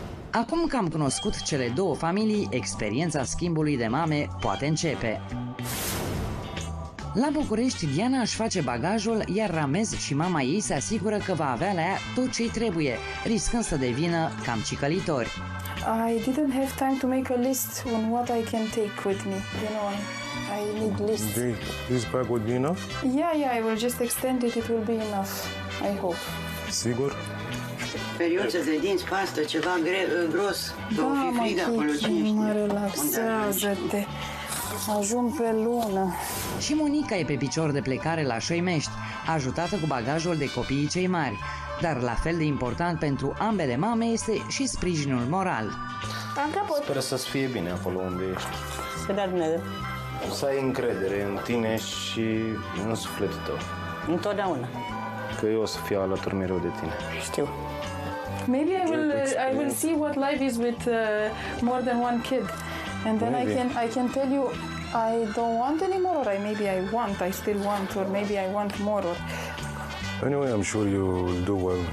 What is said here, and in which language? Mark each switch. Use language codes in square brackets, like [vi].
[ro] Acum că am cunoscut cele două familii, experiența schimbului de mame poate începe. La București, Diana își face bagajul, iar Ramez și mama ei se asigură că va avea la ea tot ce-i trebuie, riscând să devină cam cicălitori. [en] I didn't have time to make a list on what I can take with me. You know, I need lists. This bag would be enough? Yeah, I will just extend it. It will be enough. I hope. [ro] Sigur? Periuță de dinți, pastă, ceva gros. Da, O fi frig acolo, cine știe. mă relaxează-te. Ajung pe lună. Și Monica e pe picior de plecare la Șoimești, ajutată cu bagajul de copiii cei mari. Dar la fel de important pentru ambele mame este și sprijinul moral. Am caput. Sper să-ți fie bine acolo unde ești. Să dea Dumnezeu. Să ai încredere în tine și în sufletul tău. Întotdeauna. Că eu o să fiu alături mereu de tine. Știu. [en] Maybe I will see what life is with more than one kid, and then I can tell you I don't want anymore, or I still want, or maybe I want more. Or... Anyway, I'm sure you will do well.